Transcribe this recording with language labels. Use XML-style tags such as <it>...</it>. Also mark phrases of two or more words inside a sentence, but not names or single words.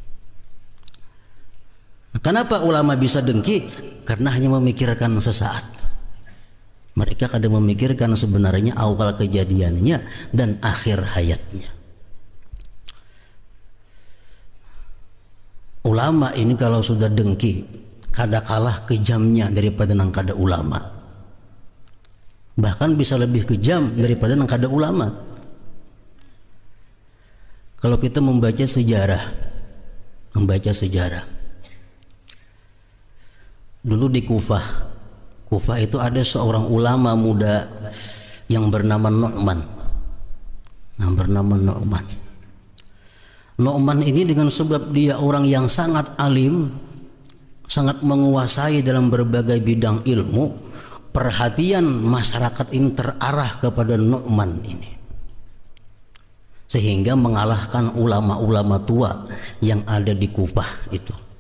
<id>Kenapa ulama bisa dengki? Karena hanya memikirkan sesaat. Mereka kadang memikirkan sebenarnya awal kejadiannya dan akhir hayatnya. Ulama ini kalau sudah dengki,</id> <bjn>kada kalah kejamnya daripada nang kada ulama. Bahkan bisa lebih kejam daripada nang kada ulama.</bjn> <id>Kalau kita membaca sejarah, dulu di Kufah itu ada seorang ulama muda yang bernama Nu'man. Nu'man ini dengan sebab dia orang yang sangat alim, sangat menguasai dalam berbagai bidang ilmu, perhatian masyarakat ini terarah kepada Nu'man ini, sehingga mengalahkan ulama-ulama tua yang ada di Kufah itu.</id>